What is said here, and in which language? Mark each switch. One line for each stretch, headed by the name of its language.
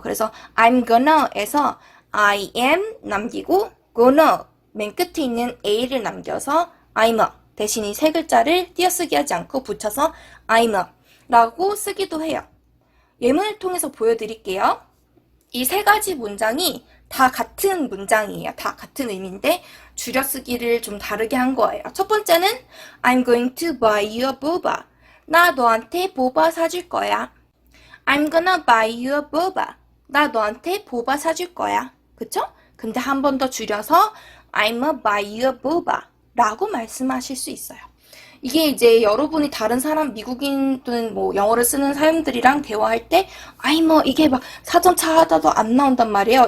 Korean: 그래서
English: I'm gonna'
Korean: 에서 I am 남기고 gonna 맨 끝에 있는 a를 남겨서
English: I'm a
Korean: 대신 이 세 글자를 띄어쓰기 하지 않고 붙여서 I'm a 라고 쓰기도 해요. 예문을 통해서 보여드릴게요. 이 세 가지 문장이 다 같은 문장이에요. 다 같은 의미인데 줄여쓰기를 좀 다르게 한 거예요. 첫 번째는
English: I'm going to buy you a boba.
Korean: 나 너한테 보바 사줄 거야.
English: I'm gonna buy you a boba.
Korean: 나 너한테 보바 사줄 거야. 그쵸? 근데 한 번 더 줄여서
English: I'm gonna buy you a boba
Korean: 라고 말씀하실 수 있어요. 이게 이제 여러분이 다른 사람, 미국인 또는 뭐 영어를 쓰는 사람들이랑 대화할 때 아이 뭐 이게 막 사전 찾아도 안 나온단 말이에요.